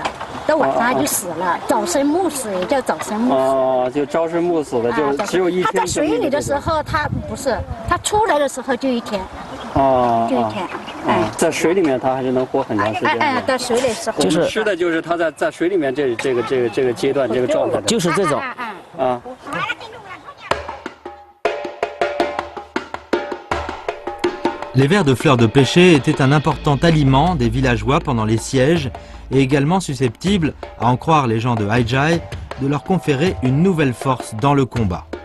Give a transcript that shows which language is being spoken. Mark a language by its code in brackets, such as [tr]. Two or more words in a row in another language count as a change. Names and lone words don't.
[zh] 到晚上它就死了，早生暮死也叫早生暮死。就朝生暮死的，就只有一天。它在水里的时候，它不是，它出来的时候就一天。就一天。在水里面它还是能活很长时间。在水里时候。就是吃的就是它在水里面这个阶段这个状态。就是这种。 [fr] Les vers de fleurs de pêcher étaient un important aliment des villageois pendant les sièges et également susceptibles, à en croire les gens de Haijai, de leur conférer une nouvelle force dans le combat.